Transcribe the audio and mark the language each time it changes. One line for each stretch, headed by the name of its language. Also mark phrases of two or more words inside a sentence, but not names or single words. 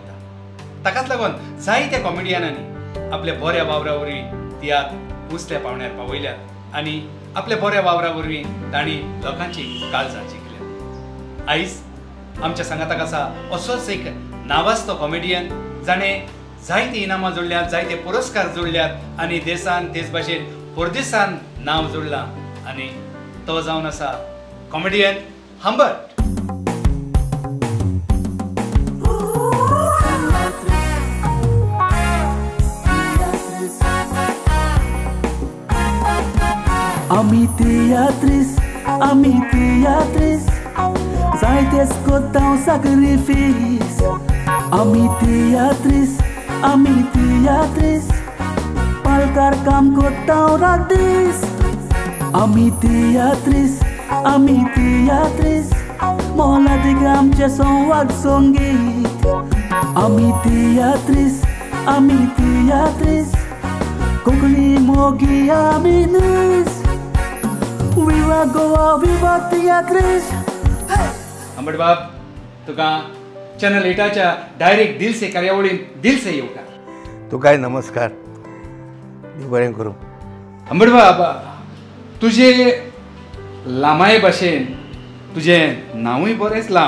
Konkani: ताकाच लागून जायत्या कॉमेडियनांनी आपल्या बऱ्या वावरा वरवीं तियात्र उसल्या पावण्यार पावयल्यात आनी आपल्या बऱ्या वावरा वरवीं तांणी लोकांची काळजां जिखल्यात. आयज आमच्या सांगाताक आसा असोच एक नावाजतो कॉमेडियन जाणें जायती इनामां जोडल्यात, जायते पुरस्कार जोडल्यात आनी देशान तेच भाशेन परदेसान नांव जोडलां आनी तो जावन आसा कॉमेडियन हंबर्ट. Ami teatris, zaites kotão sacrifício. Ami teatris, palkar kam kotão radis. Ami teatris, mola de gam che son wag songit. Ami teatris, kokli mogi aminis. Viva Goa, viva teatris. हंबर्ट बाब, तुका चॅनल 8च्या डायरेक्ट दिल से कार्यावळीन दिल से येवकार. तुकाय नमस्कार. बरें करूं. हंबर्ट बाब, तुजे लांबाये भाशेन तुजें नांवूय बरेंच लांब.